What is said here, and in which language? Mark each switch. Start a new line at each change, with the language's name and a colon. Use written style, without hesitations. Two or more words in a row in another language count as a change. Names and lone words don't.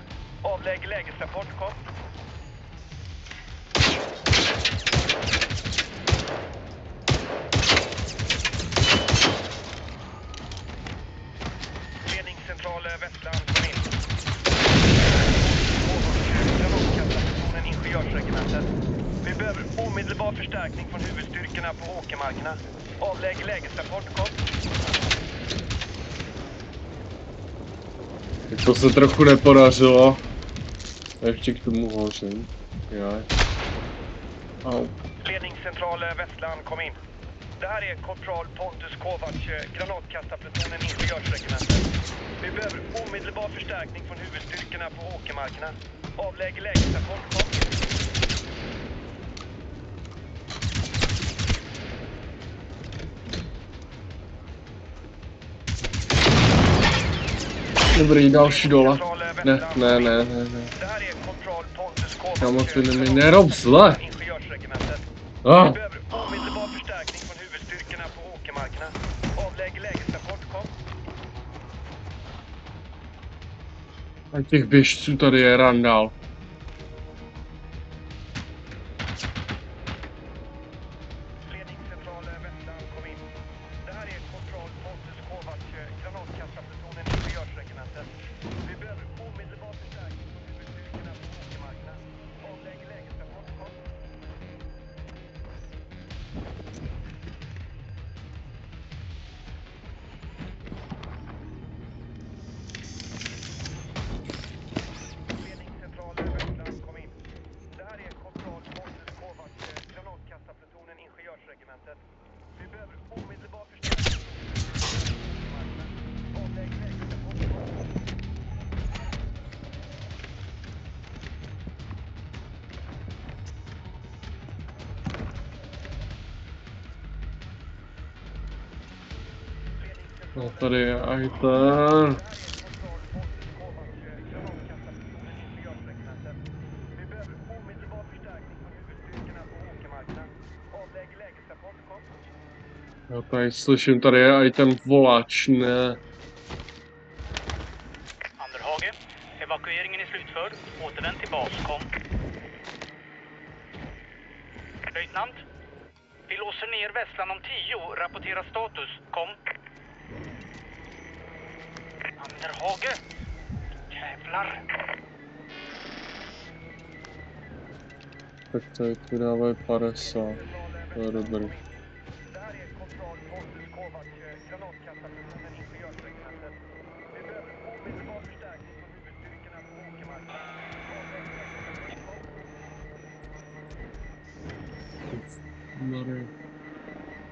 Swedish: Avlägg lägesrapport, kom. Ledningscentral Västland, kom in. Granatkastarplutonen Ingenjörsregementet. Vi behöver omedelbar förstärkning från huvudstyrkorna på åkermarkerna. Avlägg lägesrapport, kom.
Czech: To se trochu nepodařilo. Ještě k tomu hořím. Já. Au.
Swedish: Ledningscentral Västland, kom in. Det här är kontroll Pontus Kovac, granatkastarplutonen Ingenjörsregementet. Vi behöver omedelbar förstärkning från huvudstyrkorna på åkermarkerna. Avlägg lägesrapport, kom.
Czech: Dobrý, další dole. Ne.
Swedish: Det här är kontroll Pontus Kovac,
Czech: Kámo, ty mi nerob zle.
Swedish: Ingenjörsregementet. Ah. Vi behöver omedelbar förstärkning från huvudstyrkorna på åkermarkerna. Avlägg lägesrapport, kom.
Czech: A těch běžců tady je randál.
Swedish: Ledningscentral Västland, kom in. Det här är kontroll Pontus Kovac, granatkastarplutonen Ingenjörsregementet. Vi behöver omedelbar förstärkning från huvudstyrkorna på åkermarkerna. Avlägg lägesrapport, kom. Ledningscentral Västland, kom in. Det här är kontroll Pontus Kovac, granatkastarplutonen Ingenjörsregementet. Vi behöver omedelbar förstärkning. Avlägg lägesrapport, kom.
Czech: No tady je aj ten. Já tady slyším, tady je aj ten volač, ne.
Swedish: Anderhage, evakueringen är slutförd. Återvänd till bas, kom. Löjtnant, vi låser ner Västland om 10. Rapportera status, kom. Anderhage! Jävlar!
Czech: Tak tady tu dávají 50. To je dobrý.
Swedish: Det här är kontroll Pontus Kovac, granatkastarplutonen Ingenjörsregementet. Vi behöver omedelbar förstärkning från huvudstyrkorna på åkermarkerna. Avlägg lägesrapport, kom.